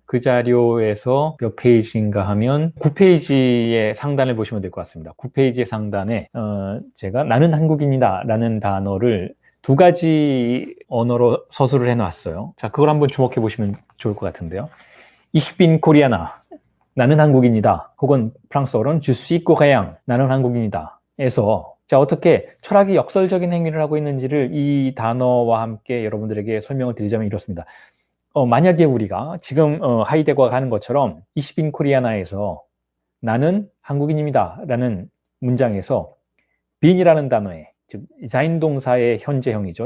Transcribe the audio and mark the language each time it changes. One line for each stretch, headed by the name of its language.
Korean: 그 자료에서 몇 페이지인가 하면 9페이지의 상단을 보시면 될 것 같습니다. 9페이지의 상단에 제가 나는 한국인이다 라는 단어를 두 가지 언어로 서술을 해놨어요. 자, 그걸 한번 주목해 보시면 좋을 것 같은데요.
German: Ich bin Koreaner.
Korean: 나는 한국인이다. 혹은 프랑스어로는
French: Je suis coréen.
Korean: 나는 한국인이다. 에서 자, 어떻게 철학이 역설적인 행위를 하고 있는지를 이 단어와 함께 여러분들에게 설명을 드리자면 이렇습니다. 만약에 우리가 지금 하이데거가 하는 것처럼
German: Ich bin Koreaner
Korean: 에서 나는 한국인입니다. 라는 문장에서 bin이라는 단어에, 즉 sein 동사의 현재형이죠.